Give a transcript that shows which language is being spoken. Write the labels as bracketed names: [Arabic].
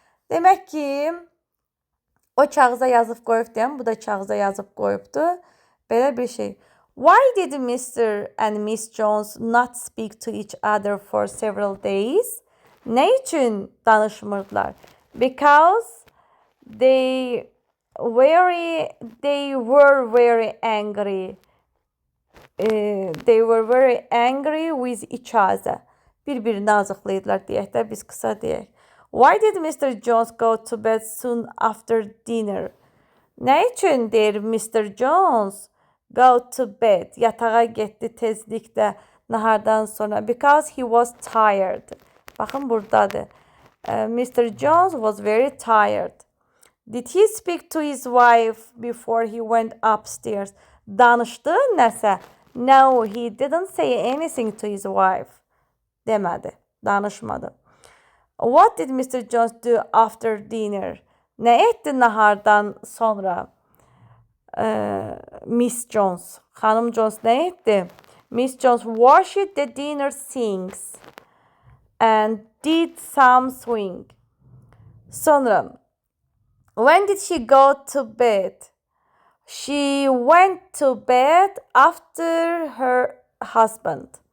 [Azerbaijani] Demək ki, o kağıza yazıb qoyubdu, bu da kağıza yazıb qoyubdu. Belə bir şey. [English] Why did Mr. and Miss Jones not speak to each other for several days? [Azerbaijani] Ne üçün danışmırdılar? [English] Because they were very angry. They were very angry with each other. [Azerbaijani] Bir-birini azıqlayırlar deyək də, biz qısa deyək. [English] Why did Mr. Jones go to bed soon after dinner? [Azerbaijani] Nə üçün deyir [English] Mr. Jones go to bed? [Azerbaijani] Yatağa getdi tezlikdə nahardan sonra. [English] Because he was tired. [Azerbaijani] Baxın buradadır. [English] Mr. Jones was very tired. Did he speak to his wife before he went upstairs? [Azerbaijani] Danışdı nəsə? [English] No, he didn't say anything to his wife. [Azerbaijani] Demədi, danışmadı. [English] What did Mr. Jones do after dinner? [Azerbaijani] Nə etdi nahardan sonra? Miss Jones, xanım Jones nə etdi? [English] Miss Jones washed the dinner sinks and did some sewing. Sonra, when did she go to bed? She went to bed after her husband.